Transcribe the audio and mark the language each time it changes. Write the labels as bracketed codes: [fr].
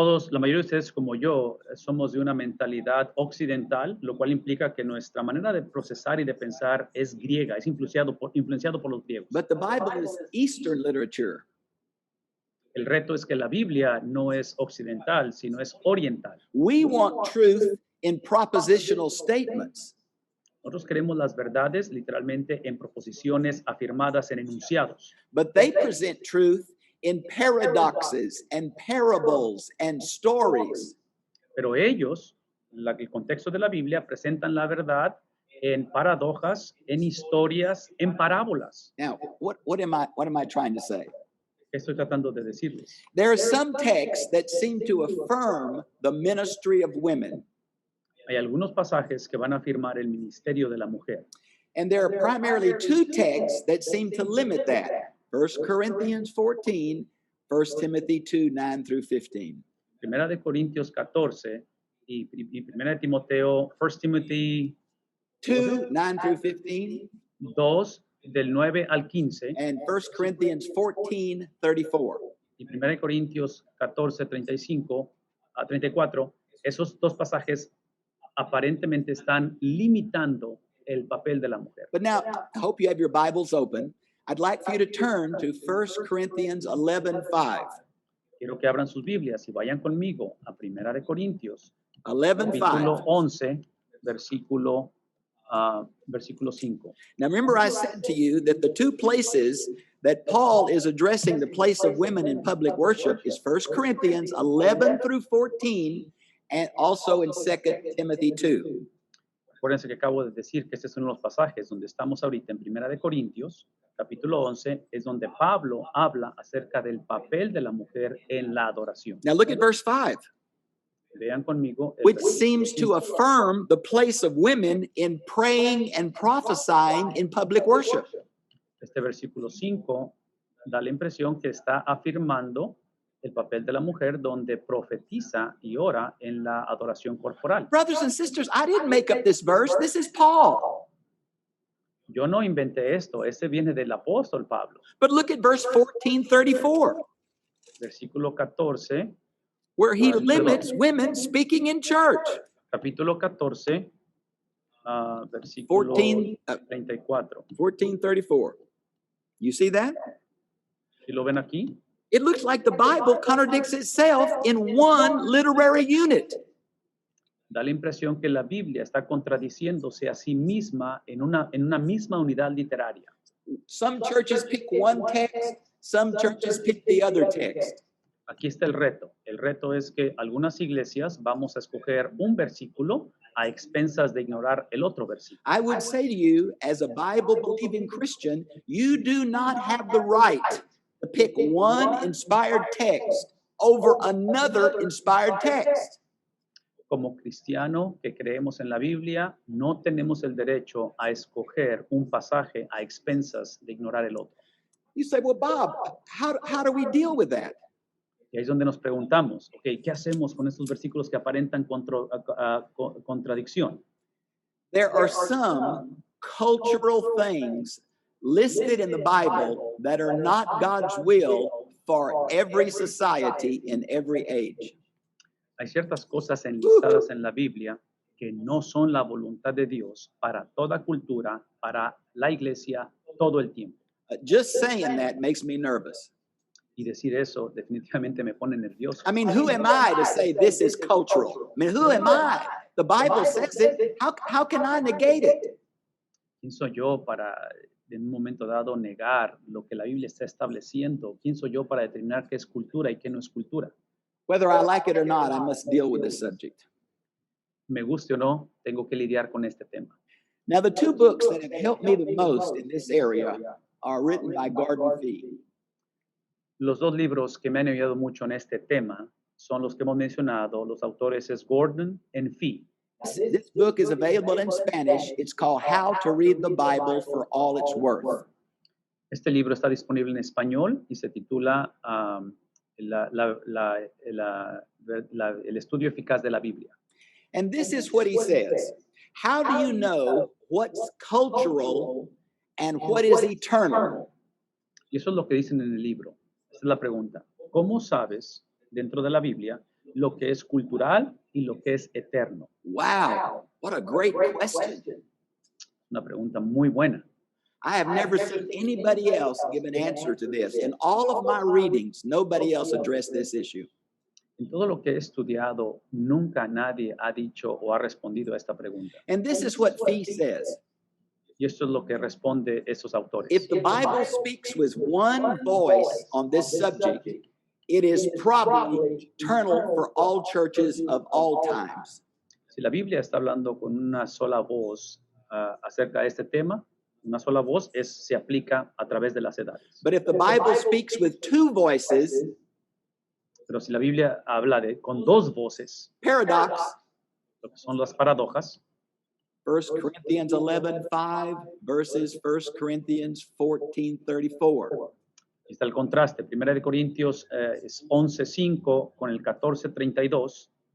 [es] La mayoría de ustedes, como yo, somos de una mentalidad occidental, lo cual implica que nuestra manera de procesar y de pensar es griega, es influenciado por los griegos. [en] But the Bible is Eastern literature. [es] El reto es que la Biblia no es occidental, sino es oriental. [en] We want truth in propositional statements. [es] Nosotros queremos las verdades literalmente en proposiciones afirmadas en enunciados. [en] But they present truth in paradoxes and parables and stories. [es] Pero ellos, el contexto de la Biblia, presentan la verdad en paradojas, en historias, en parábolas. [en] Now, what am I trying to say? [es] ¿Qué estoy tratando de decirles? [en] There are some texts that seem to affirm the ministry of women. [es] Hay algunos pasajes que van a afirmar el ministerio de la mujer. [en] And there are primarily two texts that seem to limit that. 1 Corinthians 14, 1 Timothy 2, 9 through 15. [es] Primera de Corintios 14 y Primera de Timoteo, [en] 1 Timothy 2, 9 through 15. [es] 2, del 9 al 15. [en] And 1 Corinthians 14, 34. [es] Y Primera de Corintios 14, 35 a 34. Esos dos pasajes aparentemente están limitando el papel de la mujer. [en] But now, I hope you have your Bibles open. I'd like for you to turn to 1 Corinthians 11, 5. [es] Quiero que abran sus Biblias y vayan conmigo a Primera de Corintios, 11, capítulo 5. 11, versículo 5. [en] Now, remember, I said to you that the two places that Paul is addressing the place of women in public worship is 1 Corinthians 11 through 14, and also in 2 Timothy 2. [es] Acuérdense que acabo de decir que este es uno de los pasajes donde estamos ahorita en Primera de Corintios, capítulo 11, es donde Pablo habla acerca del papel de la mujer en la adoración. [en] Now, look at verse 5, [es] Vean conmigo, [en] which seems to affirm the place of women in praying and prophesying in public worship. [es] este versículo 5 da la impresión que está afirmando el papel de la mujer donde profetiza y ora en la adoración corporal. [en] Brothers and sisters, I didn't make up this verse. This is Paul. [es] Yo no inventé esto, este viene del apóstol Pablo. [en] But look at verse 14, 34, [es] Versículo 14, [en] where he limits women speaking in church. [es] capítulo 14, versículo 34. [en] 14, 34. You see that? [es] ¿Sí lo ven aquí? [en] It looks like the Bible contradicts itself in one literary unit. [es] Da la impresión que la Biblia está contradiciéndose a sí misma en una misma unidad literaria. [en] Some churches pick one text, some churches pick the other text. [es] Aquí está el reto. El reto es que algunas iglesias vamos a escoger un versículo a expensas de ignorar el otro versículo. [en] I would say to you, as a Bible-believing Christian, you do not have the right to pick one inspired text over another inspired text. [es] Como cristiano que creemos en la Biblia, no tenemos el derecho a escoger un pasaje a expensas de ignorar el otro. [en] You say, well, Bob, how do we deal with that? [es] Y ahí es donde nos preguntamos, okay, ¿qué hacemos con estos versículos que aparentan contradicción? [en] There are some cultural things listed in the Bible that are not God's will for every society in every age. [es] Hay ciertas cosas enlistadas en la Biblia que no son la voluntad de Dios para toda cultura, para la iglesia, todo el tiempo. [en] Just saying that makes me nervous. [es] Y decir eso definitivamente me pone nervioso. [en] I mean, who am I to say this is cultural? I mean, who am I? The Bible says it. How can I negate it? [es] ¿Quién soy yo para en un momento dado negar lo que la Biblia está estableciendo? ¿Quién soy yo para determinar qué es cultura y qué no es cultura? [en] Whether I like it or not, I must deal with this subject. [es] Me guste o no, tengo que lidiar con este tema. [en] Now, the two books that have helped me the most in this area are written by Gordon Fee. [es] Los dos libros que me han ayudado mucho en este tema son los que hemos mencionado. Los autores es Gordon y Fee. [en] This book is available in Spanish. It's called How to Read the Bible for All It's Worth. [es] Este libro está disponible en español y se titula El estudio eficaz de la Biblia. [en] And this is what he says. How do you know what's cultural and what is eternal? [es] Y eso es lo que dicen en el libro. Esa es la pregunta. ¿Cómo sabes dentro de la Biblia lo que es cultural y lo que es eterno? [en] Wow, what a great question. [es] Una pregunta muy buena. [en] I have never seen anybody else give an answer to this. In all of my readings, nobody else addressed this issue. [es] En todo lo que he estudiado, nunca nadie ha dicho o ha respondido a esta pregunta. [en] And this is what Fee says. [es] Y esto es lo que responde esos autores. [en] If the Bible speaks with one voice on this subject, it is probably eternal for all churches of all times. [es] Si la Biblia está hablando con una sola voz acerca de este tema, una sola voz se aplica a través de las edades. [en] But if the Bible speaks with two voices, [es] Pero si la Biblia habla con dos voces, [en] paradox, [es] lo que son las paradojas, [en] 1 Corinthians 11:5 versus 1 Corinthians 14:34. [es] está el contraste. Primera de Corintios es 11:5 con el 14:32.